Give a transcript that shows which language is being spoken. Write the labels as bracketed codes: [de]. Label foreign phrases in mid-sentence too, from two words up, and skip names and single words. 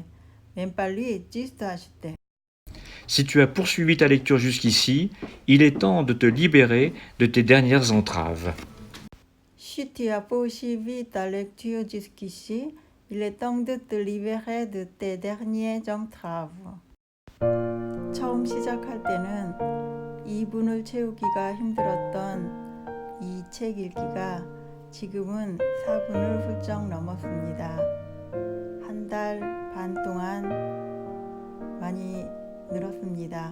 [fr] Même pas lu, juste acheté. Si tu as poursuivi ta lecture jusqu'ici, il est temps de te libérer de tes dernières entraves. Si tu as poursuivi ta lecture jusqu'ici, il est temps de te libérer de tes dernières entraves. [ko] 처음 시작할 때는 2분을 채우기가 힘들었던 이 책 읽기가 지금은 4분을 훌쩍 넘었습니다. 한 달 반 동안 많이 늘었습니다.